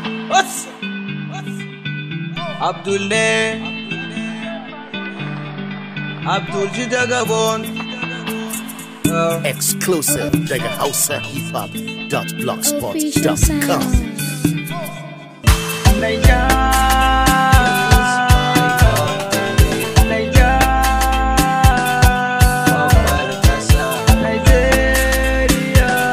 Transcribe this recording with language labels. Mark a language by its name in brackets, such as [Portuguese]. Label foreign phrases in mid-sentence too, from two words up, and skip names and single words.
[English] What's, what's, [Hausa] Abdul ne? [English] Abdul ji daga Bon. Uh, Exclusive daga hausa hip hop dot blogspot dot com. Official sound. Naija. Naija. Nigeria.